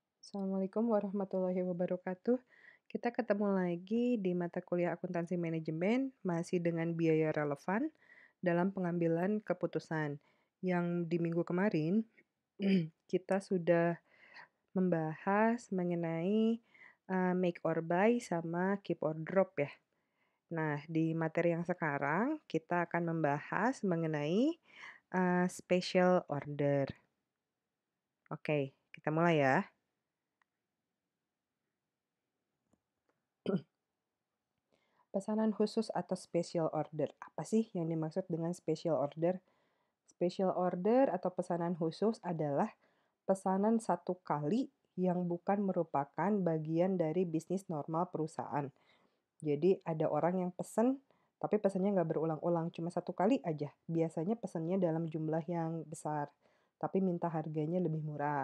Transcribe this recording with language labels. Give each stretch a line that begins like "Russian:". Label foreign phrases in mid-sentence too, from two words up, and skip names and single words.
Arabic: Assalamualaikum warahmatullahi wabarakatuh.
Indonesian: Kita ketemu lagi di mata kuliah akuntansi manajemen, masih dengan biaya relevan dalam pengambilan keputusan. Yang di minggu kemarin, kita sudah membahas mengenai
English: make or buy
Indonesian: sama
English: keep or drop
Indonesian: ya. Nah, di materi yang sekarang kita akan membahas mengenai
English: special order.
Indonesian: Oke, kita mulai ya. Pesanan khusus atau
English: special order.
Indonesian: Apa sih yang dimaksud dengan
English: special order? Special order
Indonesian: atau pesanan khusus adalah pesanan satu kali yang bukan merupakan bagian dari bisnis normal perusahaan. Jadi ada orang yang pesen, tapi pesannya nggak berulang-ulang, cuma satu kali aja. Biasanya pesannya dalam jumlah yang besar, tapi minta harganya lebih murah.